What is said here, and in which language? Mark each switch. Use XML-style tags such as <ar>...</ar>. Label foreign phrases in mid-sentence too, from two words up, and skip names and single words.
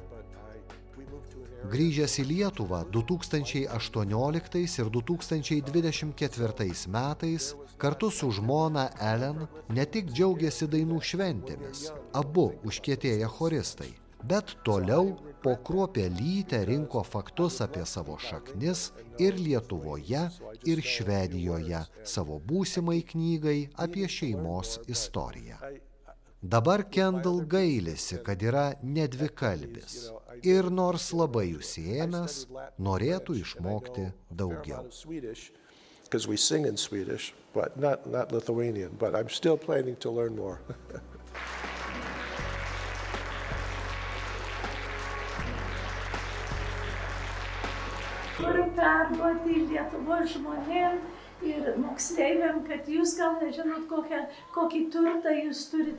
<lt>Grįžęs į Lietuvą 2018 ir 2024 metais, kartu su žmona Ellen ne tik džiaugiasi dainų šventėmis, abu užkietėję choristai, bet toliau po kruopelytę rinko faktus apie savo šaknis ir Lietuvoje, ir Švedijoje, savo būsimai knygai apie šeimos istoriją. Dabar Kendall gailisi, kad yra nedvikalbis ir nors labai užsiėmęs, norėtų išmokti daugiau.</lt> <en>Because we sing in Swedish, but not Lithuanian, but I'm still planning to learn more.</en> <lt>Noriu perduoti Lietuvos žmonėm ir moksleiviam, kad jūs gal nežinot, kokį turtą jūs turite.</lt>